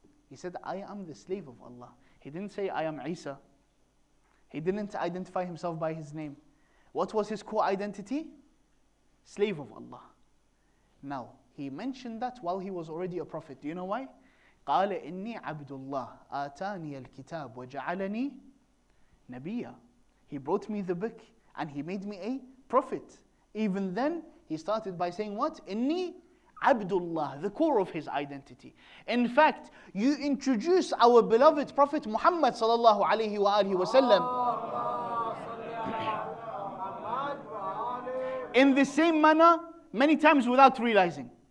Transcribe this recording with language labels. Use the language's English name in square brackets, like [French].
[English] He said, I am the slave of Allah. He didn't say, I am Isa. He didn't identify himself by his name. What was his core identity? Slave of Allah. Now, he mentioned that while he was already a prophet. Do you know why? [Arabic] قال إني عبد الله آتاني الكتاب وجعلني نبيا. [English] He brought me the book and He made me a prophet. Even then, he started by saying what? [Arabic] إني عبد الله, [English] the core of his identity. In fact, you introduce our beloved Prophet Muhammad sallallahu alayhi wa alihi wa sallam in the same manner many times without realizing.